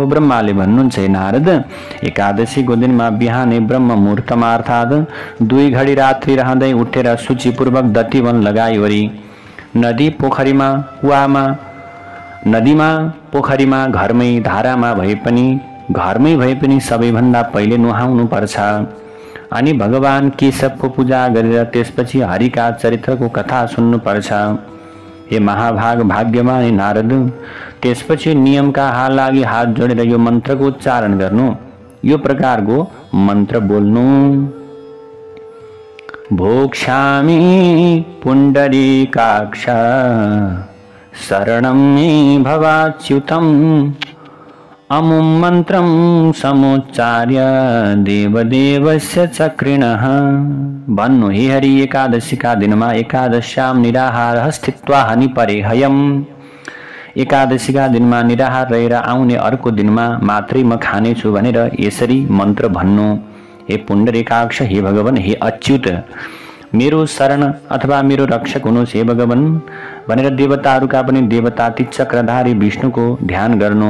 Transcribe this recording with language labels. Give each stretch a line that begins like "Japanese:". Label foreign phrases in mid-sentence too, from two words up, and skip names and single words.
Nepali: ब्रह्माले भन्नुहुन्छ, हे नारद, एकादशीको दिनमा बिहानै ब्रह्म मुहूर्तमा अर्थात् 2 घडी रात्रि रहँदै उठेर सूचीपूर्वक दतिवन लगाइवरी नदीमा पोखरीमा घरमै धारामा भए पनि सबैभन्दा पहिले नुहाउनु पर्छ अनि भगवान केशवको पूजा गरेर त्यसपछि हरिका चरित्रको कथा सुन्नु पर्छ। हे महाभाग भाग्यमान नारद, त्यसपछि नियमका लागि हात जोडेर यो मन्त्रको उच्चारण गर्नु। यो प्रकारको मन्त्र बोल्नु।
Sanskrit: भोक्ष्यामि पुण्डरीकाक्ष शरणं मे भवाच्युतम् अमुं मन्त्रं समुच्चार्य देवदेवस्य चक्रिणः।
Nepali: भन्नु, हे हरि, एकादशीका दिनमा
Sanskrit: एकादश्याम निराहार स्थित्वा हनि परे हयम्।
Nepali: एकादशीका दिनमा निराहार रहेर आउने अर्को दिनमा मात्रै म खानेछु भनेर यसरी मन्त्र भन्नु। हे पुण्डरीकाक्ष, हे भगवान, हे अच्युत, मेरो शरण अथवा मेरो रक्षक हुनुहोस् हे भगवान भनेर देवताहरूका पनि देवताती चक्रधारी विष्णुको ध्यान गर्नु।